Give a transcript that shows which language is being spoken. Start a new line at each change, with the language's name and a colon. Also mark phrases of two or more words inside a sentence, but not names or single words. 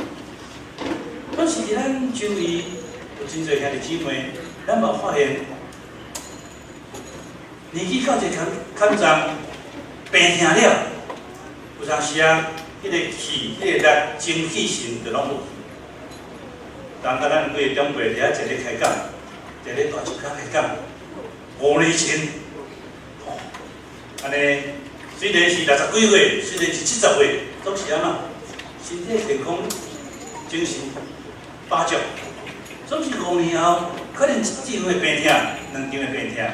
Min Nan Chinese: 可是伫咱周围有真侪兄弟姊妹，咱嘛发现。年纪到一个坎站，病痛了，有当时迄个气、迄个力、精气神就拢无。当甲咱几个长辈伫遐坐咧开讲，坐咧大竹骹开讲，5年前，安尼虽然是60几岁，虽然是70岁，总是安怎？身体健康，精神饱足，总是5年后，可能1场的病痛，2场的病痛。